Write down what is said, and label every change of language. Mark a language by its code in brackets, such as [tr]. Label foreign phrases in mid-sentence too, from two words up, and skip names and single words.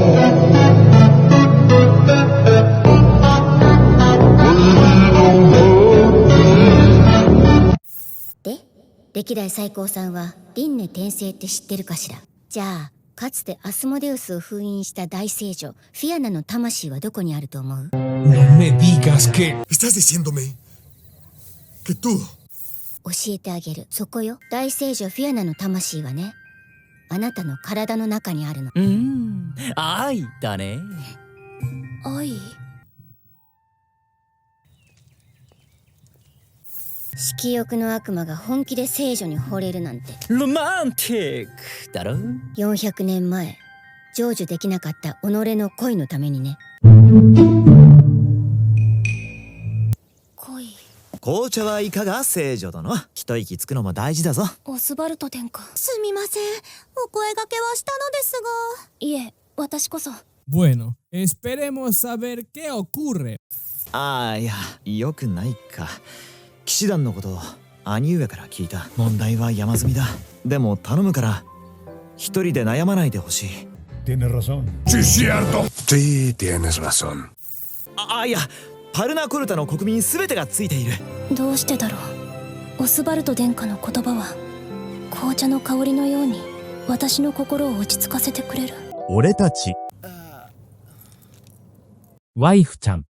[ja] で、歴代最高さんは輪廻転生って知ってるかしら？じゃあかつてアスモデウスを封印した大聖女フィアナの魂はどこにあると思う？ [es] No me digas que... ¿Estás diciéndome que tú? [ja] 教えてあげる。そこよ。大聖女フィアナの魂はね、あなたの体の中にあるの。愛だね。愛？色欲の悪魔が本気で聖女に惚れるなんて。ロマンティックだろ。 400年前成就できなかった己の恋のためにね。恋？紅茶はいかが聖女殿。一息つくのも大事だぞ。オスバルト殿下。すみません、お声掛けはしたのですが。いえ、私こそ。 [es] Bueno, esperemos saber qué ocurre. [ja] ああ、いや、よくないか。騎士団のこと兄上から聞いた。問題は山積みだ。でも頼むから一人で悩まないでほしい。 [es] Tienes razón. Sí, cierto. Sí, tienes razón. [ja] いや、パルナコルタの国民すべてがついている。どうしてだろう。オスバルト殿下の言葉は紅茶の香りのように私の心を落ち着かせてくれる。俺たちワイフちゃん。